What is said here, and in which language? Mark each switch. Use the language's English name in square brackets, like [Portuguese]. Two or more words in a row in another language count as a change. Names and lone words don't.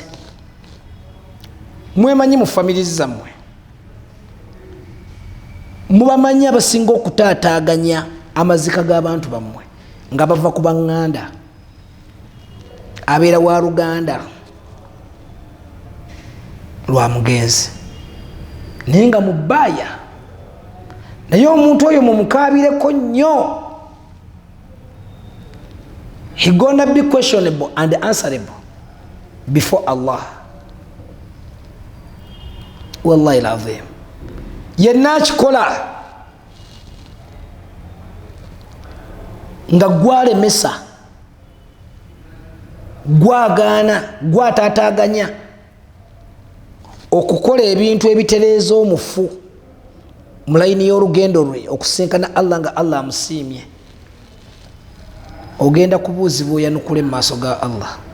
[Ganda] Mwemanyi mu famiri zammwe mubamanyi abasinga okutaataaganya amaziika g'abantu bammwe nga bava ku baŋŋanda, abeera wa Luganda lwa mugenzi naye nga mubbaaya, naye omuntu oyo mumukaabireko nnyo. [English] He gonna be questionable and answerable before Allah. [Arabic] Wallahi alazim, [Ganda] yenna akikola nga gwalemesa, gwagaana, gwataataaganya okukola ebintu ebitereeza omufu mu layini y'olugendo lwe okusinkana Allah nga Allah amusiimye, ogenda kubuuzibwa oyanukule mu maaso ga Allah.